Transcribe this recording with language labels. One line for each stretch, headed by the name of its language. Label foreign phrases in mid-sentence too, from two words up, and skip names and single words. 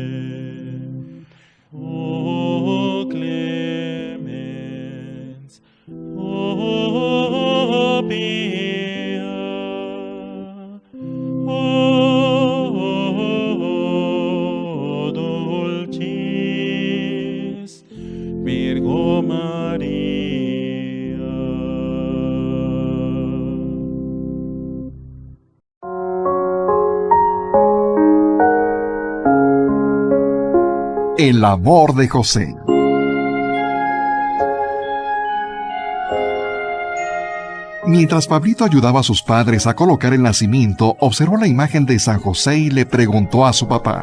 Latin: O clemens, o pia, o dulcis Virgo Maria.
Spanish: El amor de José. Mientras Pablito ayudaba a sus padres a colocar el nacimiento, observó la imagen de San José y le preguntó a su papá: